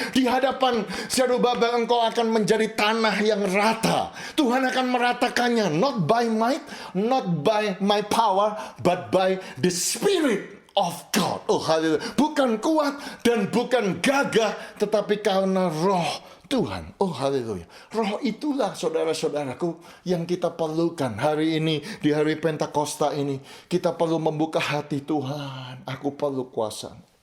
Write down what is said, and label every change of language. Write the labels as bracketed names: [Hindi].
[Indonesian] Di hadapan Zerubabel engkau akan menjadi tanah yang rata. Tuhan akan meratakannya. [English] Not by might, not by my power, but by the Spirit of God. [Indonesian] Oh, haleluya. Bukan kuat dan bukan gagah, tetapi karena roh Tuhan. Oh, haleluya. Roh itulah saudara-saudaraku yang kita perlukan hari ini, di hari Pentakosta ini. Kita perlu membuka hati, Tuhan, aku perlu kuasa.